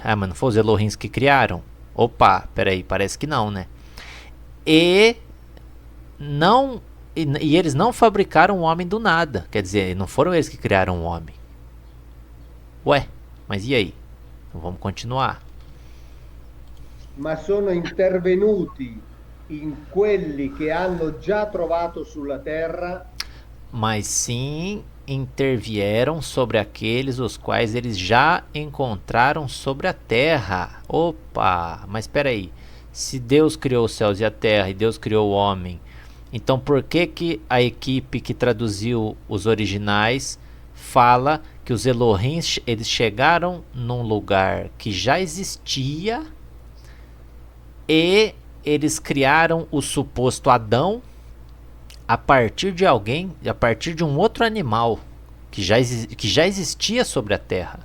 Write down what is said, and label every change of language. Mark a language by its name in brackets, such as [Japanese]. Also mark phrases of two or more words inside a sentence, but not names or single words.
[Portuguese] Ah, mas não foi os Elohims que criaram? Opa, peraí, parece que não, né? E eles não fabricaram o homem do nada. Quer dizer, não foram eles que criaram o homem. Ué, mas e aí? Então vamos continuar. [Italian] Ma sono intervenuti in quelli che hanno già trovato sulla terra. [Portuguese] Mas sim intervieram sobre aqueles os quais eles já encontraram sobre a terra. Opa, mas espera aí. Se Deus criou os céus e a terra e Deus criou o homem, então por que a equipe que traduziu os originais fala que os Elohim eles chegaram num lugar que já existia e eles criaram o suposto Adão a partir de alguém, a partir de um outro animal que já existia sobre a terra?